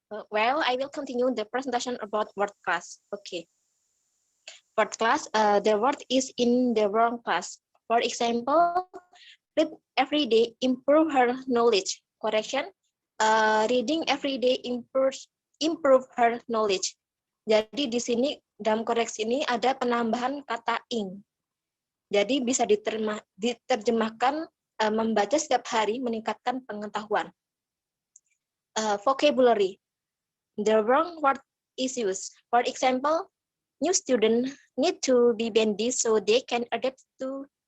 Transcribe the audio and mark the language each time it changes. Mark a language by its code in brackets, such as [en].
[en] Well, I will continue the presentation about word class. Okay. Word class, the word is in the wrong class. For example, read every day, improve her knowledge. Correction, reading every day improve her knowledge. [id] Jadi di sini dalam koreksi ini ada penambahan kata ing. Jadi bisa diterjemahkan membaca setiap hari meningkatkan pengetahuan. [en] Vocabulary. The wrong word is used. For example, new students need to be bendy so they can adapt to